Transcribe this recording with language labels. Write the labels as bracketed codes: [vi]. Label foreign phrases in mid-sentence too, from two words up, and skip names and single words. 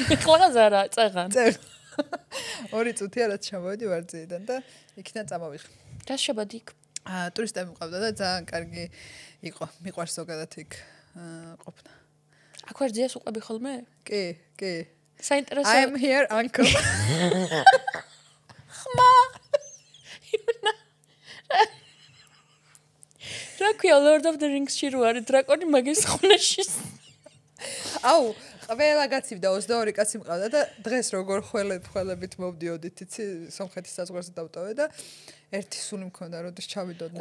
[ka] ეხლა ზარა, წეღან. ორი წუთია რაც ჩამოვედი ვარძიიდან და იქიდან წამოვიღე. რა შებადი იქ? ტურისტები მყავდა და ძალიან კარგი იყო. მიყვარს ზოგადად იქ ყოფნა. აქ ვარძიას უყვები ხოლმე? კი. საინტერესო. [en] I'm here uncle. [ka] ხმა. რა ქვია Lord of the Rings-ში რო არის დრაკონი მაგის ხუნაში. აუ, ყველა გაცივდა 22 კაცი მყავდა და დღეს როგორ ხელებით მოვდიოდით, იცი, სომხეთის საზღვარზე დავტოვე და ერთი სული მქონდა, როდის ჩავიდოდნენ.